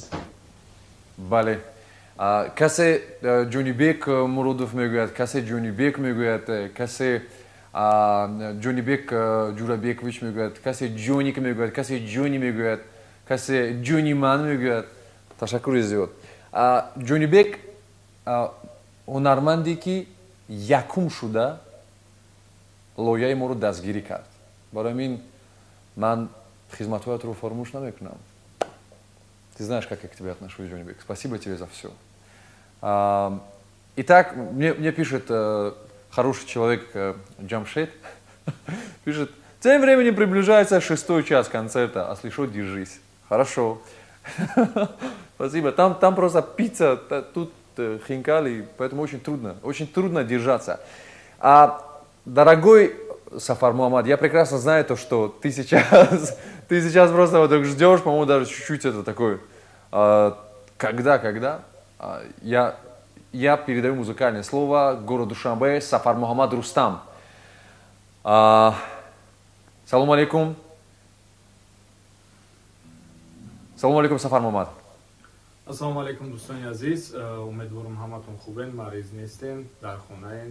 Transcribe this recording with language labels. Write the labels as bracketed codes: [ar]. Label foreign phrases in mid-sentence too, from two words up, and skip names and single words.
[tg] бале, касе ҷонибек муродов мегӯяд, касе ҷонибек мегӯяд, касе ҷонибек ҷурабекович мегӯяд, касе ҷоник мегӯяд, касе ҷони мегӯяд, касе ҷони ман мегӯяд. ташаккури зиёд. ҷонибек ҳунарманде ки якум шуда лояи моро дастгирӣ кард. барои ҳамин ман хизматҳоятро фаромӯш намекунам. [ru] Ты знаешь, как я к тебе отношусь, Джонибек. Спасибо тебе за все. Итак, мне пишет хороший человек Джамшед. Пишет, тем временем приближается 6-й час концерта. А слышал, держись. Хорошо. Спасибо. Там просто пицца, тут хинкали, поэтому очень трудно держаться. Дорогой Сафар Мухаммад, я прекрасно знаю то, что ты сейчас просто вот так ждешь, по-моему, даже чуть-чуть это такое. Когда? Я передаю музыкальное слово городу Душанбе, Сафар Мухаммад Рустам. Салам алейкум. Салам алейкум, Сафар Мухаммад. [tg] Ассалому алейкум, дӯстони азиз. Умедворам ҳаматон хубен, мариз нестен, дар хонаен.